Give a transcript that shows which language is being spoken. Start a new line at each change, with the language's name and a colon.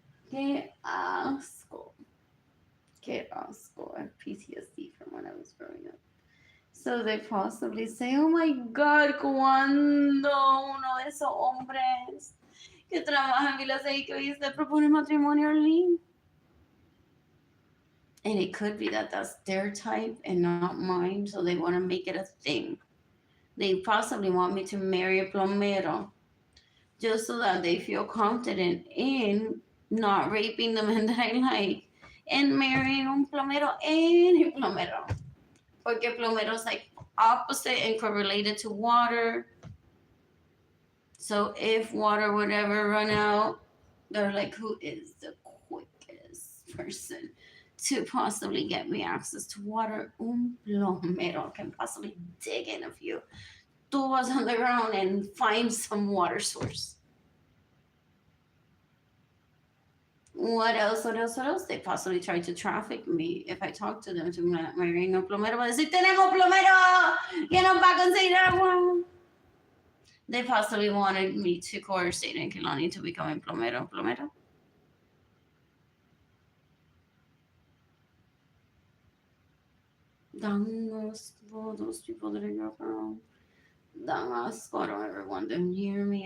Spanish: Qué asco. Qué asco.
English: I have PTSD from when I was growing up. So they possibly say, oh my God,
Spanish: cuando uno de esos hombres que trabaja en Vilas ahí que hoy se propone matrimonio, Arlene.
English: And it could be that that's their type and not mine, so they want to make it a thing. They possibly want me to marry a plomero just so that they feel confident in not raping the men that I like and marrying un plomero, any plomero. Porque plomero is like opposite and correlated to water. So if water would ever run out, they're like, who is the quickest person to possibly get me access to water? Un plomero can possibly dig in a few tubos on the ground and find some water source. What else? What else? What else? They possibly try to traffic me if I talk to them to marrying a plomero.
Spanish: Va a decir, tenemos plomero que nos va a conseguir agua.
English: They possibly wanted me to coerce Aiden Kilani to become a plomero. Plomero?
Spanish: Dan asco,
English: those people that I grew up around.
Spanish: Dan asco,
English: I don't ever want them near me.